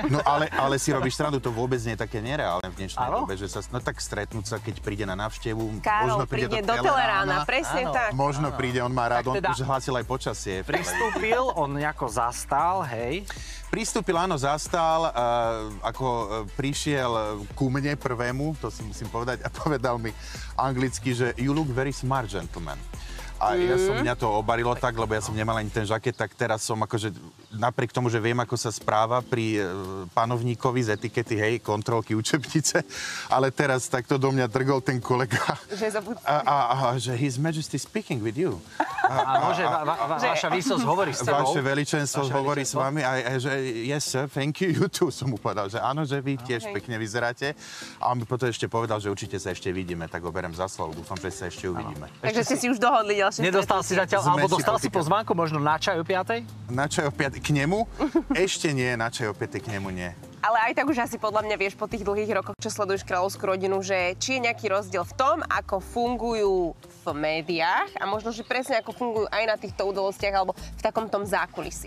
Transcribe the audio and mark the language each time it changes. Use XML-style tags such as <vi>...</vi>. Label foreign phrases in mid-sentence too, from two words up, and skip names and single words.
<sk>No ale si robíš srandu, to vôbec nie je také nereálne v dnešnej dobe, že sa tak stretnúť sa, keď príde na návštevu, možno príde do Telerána, presne tak. Možno príde, on má rád, on už hlásil aj počasie. Pristúpil, on nejako zastal, hej. Pristúpil, áno, zastal, ako prišiel ku mne prvému, to si musím povedať, a povedal mi anglicky, že</sk> <en>you look very smart, gentleman.</en> <sk>A mňa to obarilo tak, lebo ja som nemal ani ten žaket, tak teraz som akože, napriek tomu, že viem, ako sa správa pri panovníkovi z etikety, hej, kontrolky, učebnice, ale teraz takto do mňa drgol ten kolega.</sk> <en>Že His Majesty speaking with you.</en> <sk>Áno, že vaša výsosť hovorí s tebou. Vaše veličenstvo hovorí s vami a že</sk> <en>yes sir, thank you, you too,</en> <sk>som mu povedal, že áno, že vy tiež pekne vyzeráte. A on mi potom ešte povedal, že určite sa ešte vidíme, tak ho berem za slovo, dúfam, že sa ešte uvidíme. Takže ste si už dohodli. Nedostal si zatiaľ, alebo dostal si pozvánku možno na čaj o 5:00? Na čaj o 5:00 k nemu? Ešte nie, na čaj o 5:00 k nemu nie. Ale aj tak už asi podľa mňa vieš po tých dlhých rokoch, čo sleduješ kráľovskú rodinu, že či je nejaký rozdiel v tom, ako fungujú v médiách a možno, že presne ako fungujú aj na týchto udalostiach alebo v takom tom zákulisí.</sk>